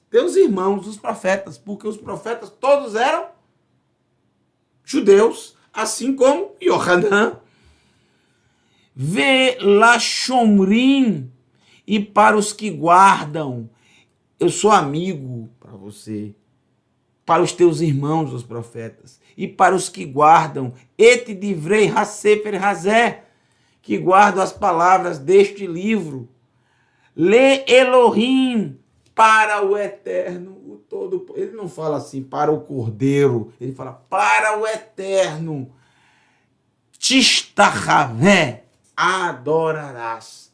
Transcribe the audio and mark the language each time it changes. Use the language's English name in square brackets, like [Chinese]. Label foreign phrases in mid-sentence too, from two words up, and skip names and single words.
[Portuguese] Teus irmãos, os profetas. Porque os profetas todos eram judeus, assim como Yohanan. Velashomrim, e para os que guardam, eu sou amigo para você, para os teus irmãos, os profetas, e para os que guardam, [Hebrew] את דברי הספר הזה, [Portuguese] que guardam as palavras deste livro, [Hebrew] לאלוהים, [Portuguese] para o eterno, o todo. Ele não fala assim para o Cordeiro, ele fala para o Eterno. Tistachaveh, adorarás.